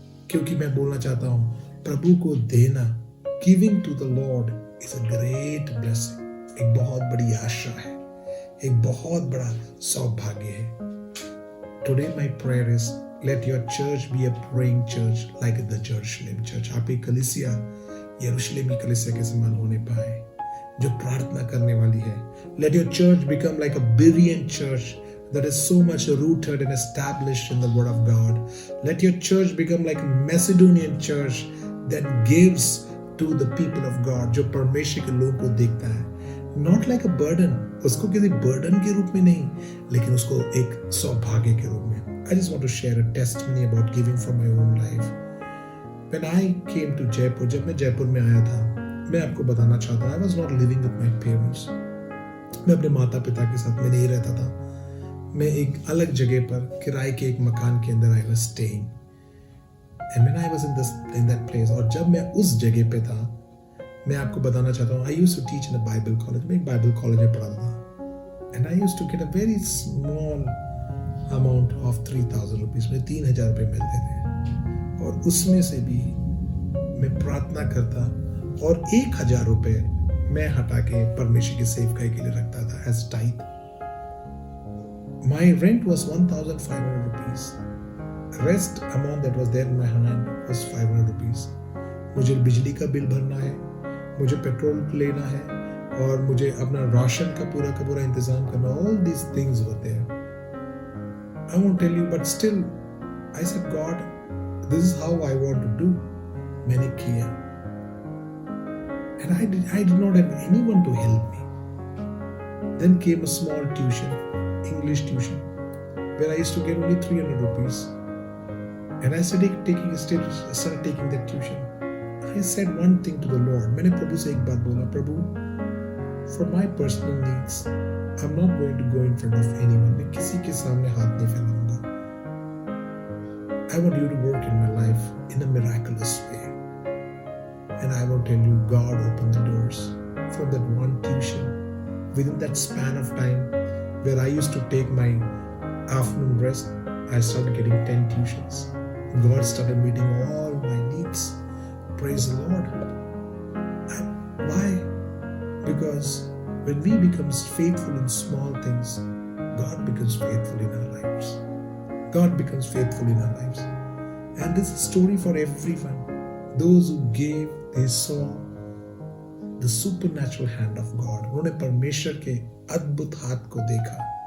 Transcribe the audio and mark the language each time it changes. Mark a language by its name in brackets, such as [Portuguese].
[Hindi] क्योंकि मैं बोलना चाहता हूं, प्रभु को देना, [English] giving to the lord is a great blessing, [Hindi] एक बहुत बड़ी आशा है, एक बहुत बड़ा सौभाग्य है। [English] Today my prayer is let your church be a praying church like the Jerusalem church. [Hindi] आपकी कलीसिया यरूशलेमी कलीसिया के समान होने पाए, जो प्रार्थना करने वाली है। [English] Let your church become like a Berean church that is so much rooted and established in the word of God. Let your church become like a Macedonian church that gives to the people of God, [Hindi] जो परमेश्वर के लोगों को देखता है। [English] Not like a burden, [Hindi] उसको किसी burden के रूप में नहीं, लेकिन उसको एक सौभाग्य के रूप में। [English] I just want to share a testimony about giving from my own life. When I came to Jaipur, [Hindi] जब मैं जयपुर में आया था, मैं आपको बताना चाहता हूँ, [English] I was not living with my parents. [Hindi] मैं अपने माता पिता के साथ में नहीं रहता था। मैं एक अलग जगह पर किराए के एक मकान के अंदर [English] I was staying. And when I was in that place, [Hindi] और जब मैं उस जगह पे था, मैं आपको बताना चाहता हूँ, [English] I used to teach in a Bible college. [Hindi] मैं एक Bible college में पढ़ाता था. [English] And I used to get a very small amount of 3,000 rupees. [Hindi] मुझे 3,000 रुपये मिलते थे. और उसमें से भी मैं प्रार्थना करता और 1,000 रुपये मैं हटा के परमेश्वर की सेवकाई के लिए रखता था [English] as tithe. My rent was 1,500 rupees. Rest amount that was there in my hand was 500 rupees. [Hindi] मुझे बिजली का बिल भरना है, मुझे पेट्रोल लेना है, और मुझे अपना राशन का पूरा इंतजाम करना। [English] All these things were there. I won't tell you, but still, I said, God, this is how I want to do. [Hindi] मैंने किया. [English] And I did not have anyone to help me. Then came a small tuition, English tuition, where I used to get only 300 rupees. And I started taking that tuition. I said one thing to the Lord. [Hindi] मैंने प्रभु से एक बात बोला, प्रभु, [English] for my personal needs, I'm not going to go in front of anyone. [Hindi] मैं किसी के सामने हाथ नहीं फैलाऊंगा. [English] I want you to work in my life in a miraculous way. And I will tell you, God opened the doors from that one tuition. Within that span of time, where I used to take my afternoon rest, I started getting 10 tuitions. God started meeting all my needs. Praise the Lord. Why? Because when we become faithful in small things, God becomes faithful in our lives. God becomes faithful in our lives. And this is a story for everyone. Those who gave, they saw the supernatural hand of God. [Hindi] उन्होंने परमेश्वर के अद्भुत हाथ को देखा।